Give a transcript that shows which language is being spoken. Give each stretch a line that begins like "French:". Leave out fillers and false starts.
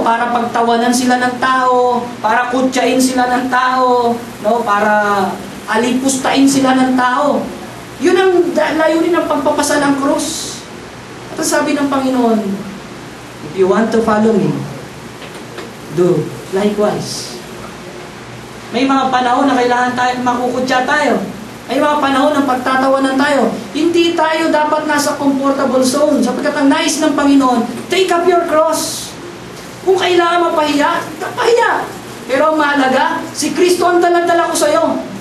Filipino: Para pagtawanan sila ng tao, para kutsain sila ng tao, no? Para alipustain sila ng tao. Yun ang layunin ng pagpapasa ng krus. At sabi ng Panginoon,
English: if you want to follow me, do likewise.
Filipino: May mga panahon na kailangan tayo, makukutya tayo. May mga panahon ng pagtatawanan tayo. Hindi tayo dapat nasa comfortable zone. Sapagkat ang nais ng Panginoon,
English: take up your cross.
Filipino: Kung kailangan mapahiya, pahiya. Pero ang mahalaga, si Kristo ang dala-dala ko sa iyo.